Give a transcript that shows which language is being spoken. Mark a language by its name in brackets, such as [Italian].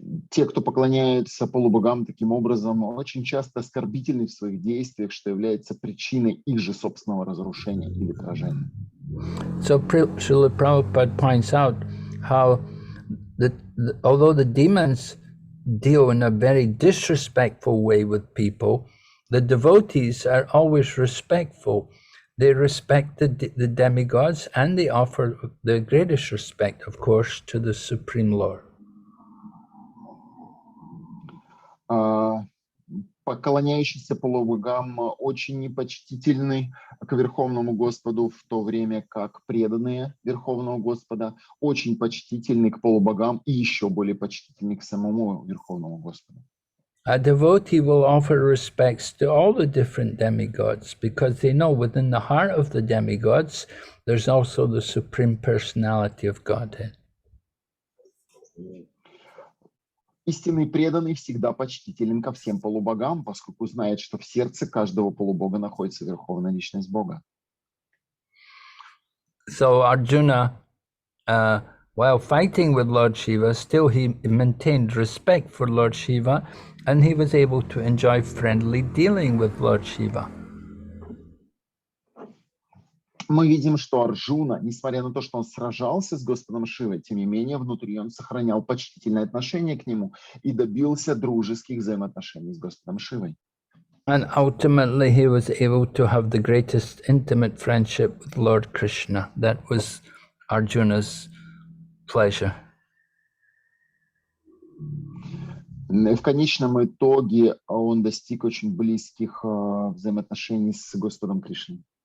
[Russian] Те, кто поклоняются полубогам таким образом, очень часто оскорбительны в своих действиях, что является причиной их же собственного разрушения или поражения. [English] So Srila Prabhupada points out how although the demons deal in a very disrespectful way with people, the devotees are always respectful. They respect the demigods and they offer the greatest respect, of course, to the Supreme Lord. [Russian] Поклоняющиеся полубогам очень непочтительны к Верховному Господу, в то время как преданные Верховного Господа очень почтительны к полубогам и еще более почтительны к самому Верховному Господу. [English] A devotee will offer respects to all the different demigods because they know within the heart of the demigods there's also the Supreme Personality of Godhead. [Russian] Истинный преданный всегда почтителен ко всем полубогам, поскольку знает, что в сердце каждого полубога находится Верховная Личность Бога. [English] So Arjuna, while fighting with Lord Shiva, still he maintained respect for Lord Shiva and he was able to enjoy friendly dealing with Lord Shiva. [Russian] Мы видим, что Арджуна, несмотря на то, что он сражался с Господом Шивой, тем не менее внутри он сохранял почтительное отношение к нему и добился дружеских взаимоотношений с Господом Шивой. [English] And ultimately he was able to have the greatest intimate friendship with Lord Krishna. That was Arjuna's pleasure. [Russian] В конечном итоге он достиг очень близких взаимоотношений с Господом Кришной.